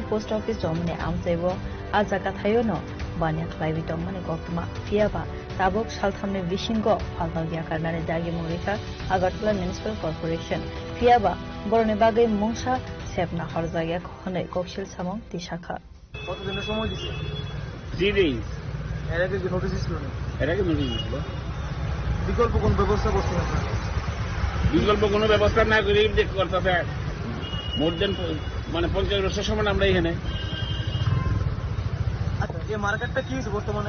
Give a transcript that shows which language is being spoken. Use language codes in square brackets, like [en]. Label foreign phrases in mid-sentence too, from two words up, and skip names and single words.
[trp] Post Office Domini Amsevo, Azakatayono, Banya Klaivi Domani Gokma, Fiaba, Tabok Shaltamni Vishingo, Palnogia Karnani Dagi Morika, Agartala Municipal Corporation, Fiaba, Bornebagi Mungsha, Sepna Horzaya Kohone Kokshil Samong, Tishaka. [bn] কত দিনের সময় দিছে? [en] 3 days [bn] এর আগে কি নোটিশ ছিল না? এর আগে নোটিশ ছিল। বিকল্প কোন ব্যবস্থা করছেন আপনারা? বিকল্প কোনো ব্যবস্থা না করে দেখ করতেছে [en] more than [bn] মানে 50 বছর সময় আমরা এখানে। আচ্ছা এই মার্কেটটা কি হইছে বর্তমানে?